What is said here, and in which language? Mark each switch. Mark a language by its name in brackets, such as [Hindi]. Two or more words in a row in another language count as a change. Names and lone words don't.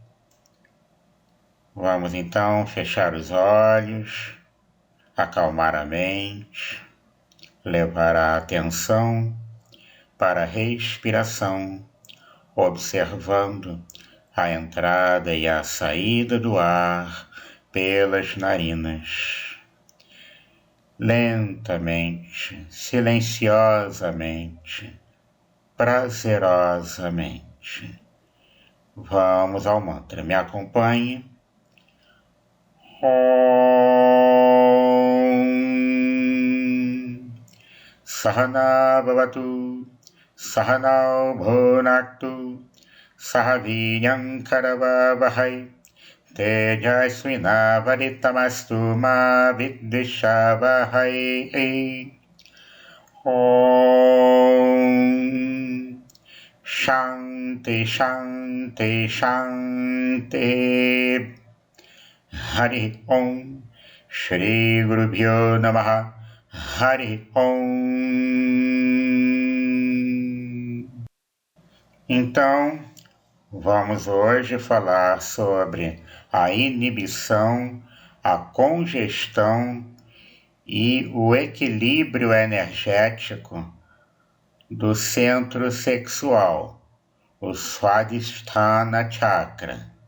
[Portuguese] Vamos então fechar os olhos, acalmar a mente, levar a atenção para a respiração, observando a entrada e a saída do ar pelas narinas. Lentamente, silenciosamente, prazerosamente. Vamos ao mantra. Me acompanhe. [Sanskrit] ॐ सह नाववतु सह नौ भुनक्तु सह वीर्यं करवावहै तेजस्वि नावधीतमस्तु मा विद्विषावहै. ॐ शान्तिः शान्तिः शान्तिः. हरि ॐ श्री गुरुभ्यो नमः. हरि ॐ. [Portuguese] Então, vamos hoje falar sobre a inibição, a congestão e o equilíbrio energético do centro sexual, o Swadhisthana Chakra.